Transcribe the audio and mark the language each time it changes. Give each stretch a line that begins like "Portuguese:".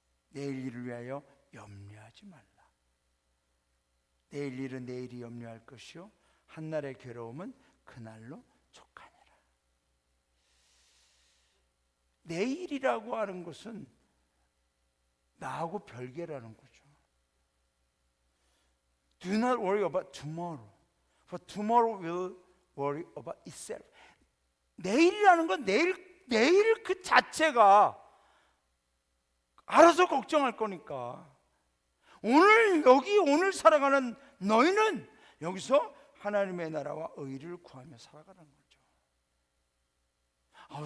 Korean: 내일 일을 위하여 염려하지 말라. 내일 일은 내일이 염려할 것이요 한날의 괴로움은 그날로 족하니라. 내일이라고 하는 것은 나하고 별개라는 거죠.
English: Do not worry about tomorrow, for tomorrow will worry about itself.
Korean: 내일이라는 건 내일 그 자체가 알아서 걱정할 거니까. 오늘 살아가는 너희는 여기서 하나님의 나라와 의를 구하며 살아가는 거죠.